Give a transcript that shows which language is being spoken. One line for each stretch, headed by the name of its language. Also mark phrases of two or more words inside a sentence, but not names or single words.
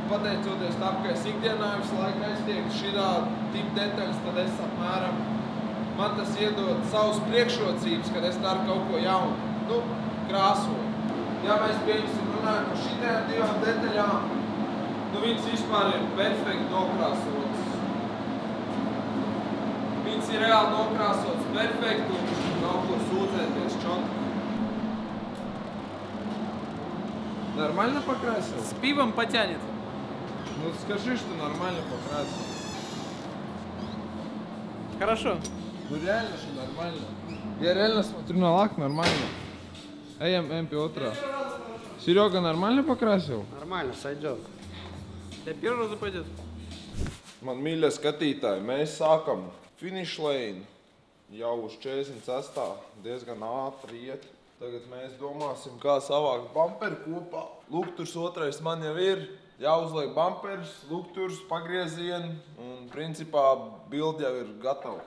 Latvian: pateicoties tam, ka es ikdienā visu laiku aiztieku šitā tipa detaļas, tad es apmēram, man tas iedod savus priekšrocības, kad es daru kaut ko jaunu, nu, krāsoju. Ja mēs pieņemsim runājam par šitajām divām detaļām, nu, viņas vispār ir perfekti nokrāsotas. Viņas ir reāli nokrāsotas perfekti un nav ko sūdzēties čotki.
Russian: Нормально покрасил? С пивом потянет. Ну скажи, что нормально покрасил. Хорошо. Ну реально, что нормально. Я реально смотрю на лак, нормально.
Latvian: Ejam pie otrā.
Russian: Серега нормально покрасил? Нормально, сойдет. Для первого раза пойдет.
Latvian: Man mīļie skatītāji, mēs sākam
English: finish lane
Latvian: jau uz 46. diezgan ātri iet. Tagad mēs domāsim, kā savākt bumperu kopā. Lukturs otrais man jau ir. Jāuzliek bumpers, lukturs, pagriezieni un principā bildi jau ir gatava.